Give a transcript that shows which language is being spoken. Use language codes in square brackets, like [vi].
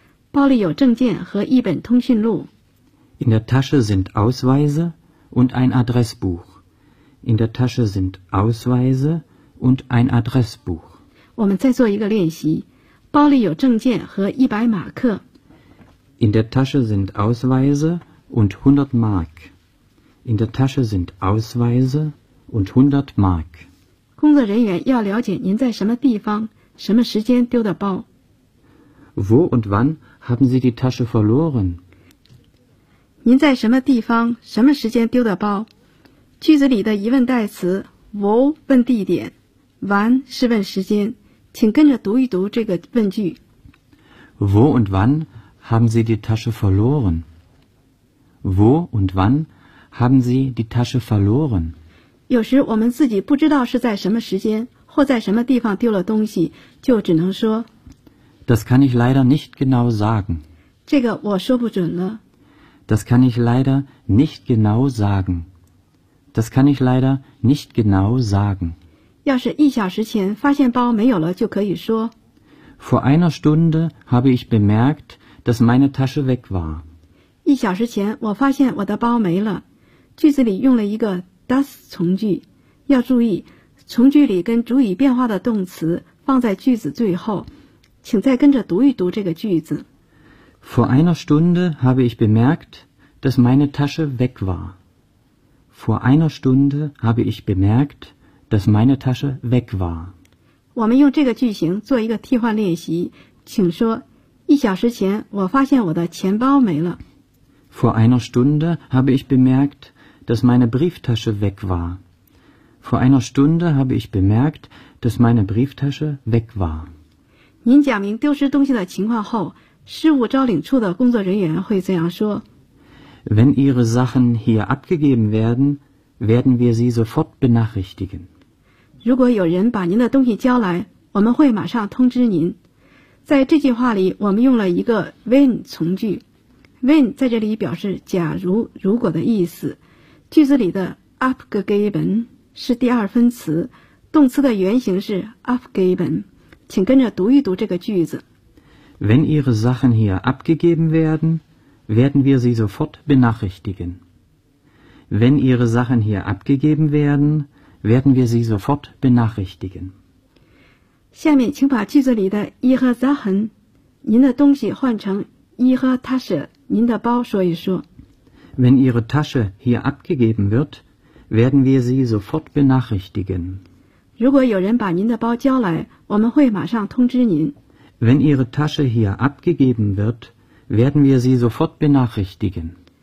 [zh] 包里有证件和一本通讯录。 [de] In der Tasche sind Ausweise und ein Adressbuch. In der Tasche sind Ausweise und ein Adressbuch. [zh] 我们再做一个练习，包里有证件和100 Mark. [de] In der Tasche sind Ausweise und 100 Mark. In der Tasche sind Ausweise und 100 Mark. [zh] 工作人员要了解您在什么地方、什么时间丢的包。 [de] Wo und wann haben Sie die Tasche verloren? [zh] 您在什么地方、什么时间丢的包？句子里的疑问代词 wo 问地点。 Wann 是问时间，请跟着读一读这个问句。 [de] Wo und wann haben Sie die Tasche verloren? Wo und wann haben Sie die Tasche verloren? [zh] 有时我们自己不知道是在什么时间或在什么地方丢了东西，就只能说。 [de] Das kann ich leider nicht genau sagen. [zh] 这个我说不准了。 [de] Das kann ich leider nicht genau sagen. Das kann ich leider nicht genau sagen. [zh] 要是一小时前发现包没有了，就可以说。 [de] Vor einer Stunde habe ich bemerkt, dass meine Tasche weg war. [zh] 一小时前我发现我的包没了。句子里用了一个 das 从句，要注意从句里跟主语变化的动词放在句子最后，请再跟着读一读这个句子。 [de] Vor einer Stunde habe ich bemerkt, dass meine Tasche weg war. Vor einer Stunde habe ich bemerkt, dass meine Tasche weg war. [zh] 我们用这个句型做一个替换练习，请说一小时前我发现我的钱包没了。 [de] Vor einer Stunde habe ich bemerkt, dass meine Brieftasche weg war. Vor einer Stunde habe ich bemerkt, dass meine Brieftasche weg war. [zh] 您讲明丢失东西的情况后，失物招领处的工作人员会这样说。 [de] Wenn Ihre Sachen hier abgegeben werden, werden wir Sie sofort benachrichtigen. [zh] 如果有人把您的东西交来，我们会马上通知您。在这句话里，我们用了一个 when 从句。When 在这里表示假如、如果的意思。句子里的 abgegeben是第二分词，动词的原型是 abgeben， 请跟着读一读这个句子。 [de] Wenn Ihre Sachen hier abgegeben werden, werden wir Sie sofort benachrichtigen. Wenn Ihre Sachen hier abgegeben werden, werden wir Sie sofort benachrichtigen. [zh] 下面请把句子里的 Ihre Sachen， 您的东西换成 Ihre Tasche， 您的包说一说。 [de] Wenn Ihre Tasche hier abgegeben wird,werden wir Sie sofort benachrichtigen. [zh] 如果有人把您的包交来，我们会马上通知您。 [de] Wenn Ihre Tasche hier abgegeben wird, werden wir Sie sofort benachrichtigen.